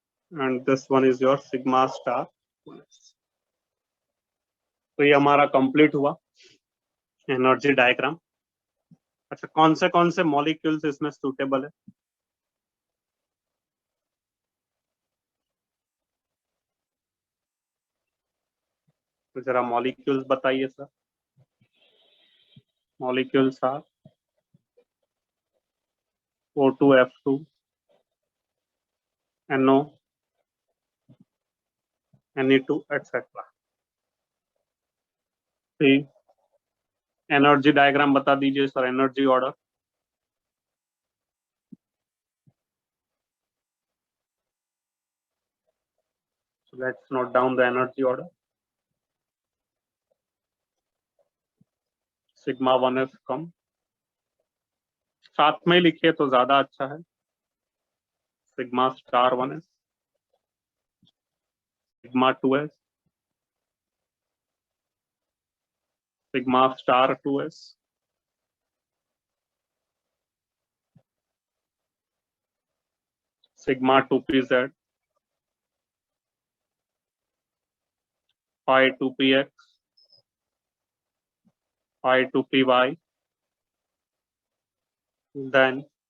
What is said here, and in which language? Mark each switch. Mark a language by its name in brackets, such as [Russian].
[English] And this one is your sigma star 1s. [Hindi] तो ये हमारा कंप्लीट हुआ एनर्जी डायग्राम। अच्छा, कौन से मॉलिक्यूल्स इसमें सूटेबल है? तो जरा मॉलिक्यूल्स बताइए sir. [English] Molecules are O2F2 NO Ne2 etc. [Hindi] Energy diagram बता दीजिए sir, energy order. [English] So let's note down the energy order. [Hindi] Sigma 1s कम, साथ में लिखिए तो ज्यादा अच्छा है। Sigma star 1s, sigma 2s, sigma star 2s, sigma 2pz, phi 2px, phi 2py, then